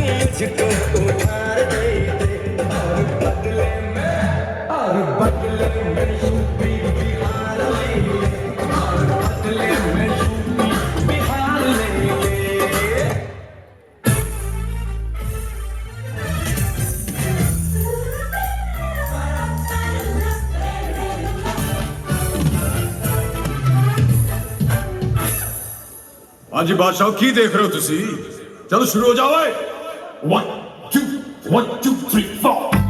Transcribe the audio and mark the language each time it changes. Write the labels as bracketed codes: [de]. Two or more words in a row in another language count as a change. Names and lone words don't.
[hi] मुझको उधार दे दे और बदले में यूपी बिहार ले ले और बदले में यूपी बिहार ले ले [pa] ਹਾਂਜੀ ਬਾਦਸ਼ਾਹ ਕੀ ਦੇਖ ਰਹੇ ਹੋ ਤੁਸੀਂ ਚਲੋ ਸ਼ੁਰੂ ਹੋ ਜਾਓ ਓਏ 1 2 1 2 3 4